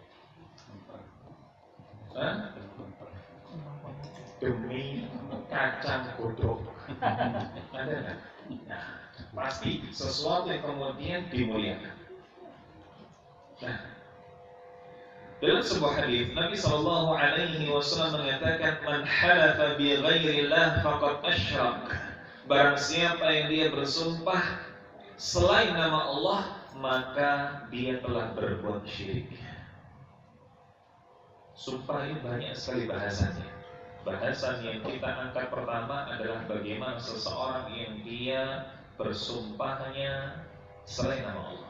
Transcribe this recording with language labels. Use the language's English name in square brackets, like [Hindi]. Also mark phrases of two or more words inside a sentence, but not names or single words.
[Indonesian] Hah? Demi kacang godok. Ada nggak? Nah, pasti sesuatu yang kemudian dimuliakan. Nah, dalam sebuah hadis Nabi SAW mengatakan, [Arabic] "Man halafa bi ghairillah faqad asyrak." [Indonesian] Barang siapa yang dia bersumpah selain nama Allah, maka dia telah berbuat syirik. Sumpah ini banyak sekali bahasannya. Bahasan yang kita angkat pertama adalah bagaimana seseorang yang dia bersumpahnya selain nama Allah.